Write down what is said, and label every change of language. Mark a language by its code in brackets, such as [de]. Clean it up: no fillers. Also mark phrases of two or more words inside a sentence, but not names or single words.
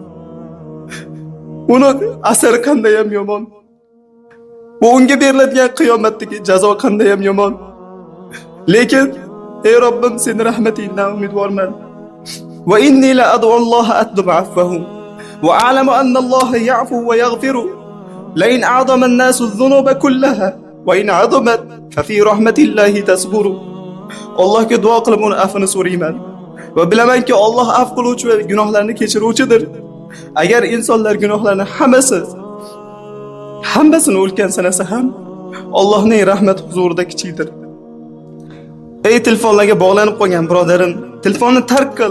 [uz] Uni asari qanday ham yomon. Bu unga beriladigan qiyomatdagi jazo qanday ham yomon. Lekin ey Robbim, sen rahmatingdan umidvorman. [ar] وإني لأدعو الله أطلب عفوه وأعلم أن الله يعفو ويغفر. لئن أعظم الناس الذنوب كلها وإن عظمت ففي رحمة الله تصبر. [uz] Allohga duo qilib uni afini so'rayman va bilamanki Alloh af qiluvchi va gunohlarni kechiruvchidir. Agar insonlar gunohlarni hammasini o'lkan sanasa ham Allohning rahmat huzurida kichikdir. Ey telefonlarga bog'lanib qolgan birodarim, telefonni tark qil.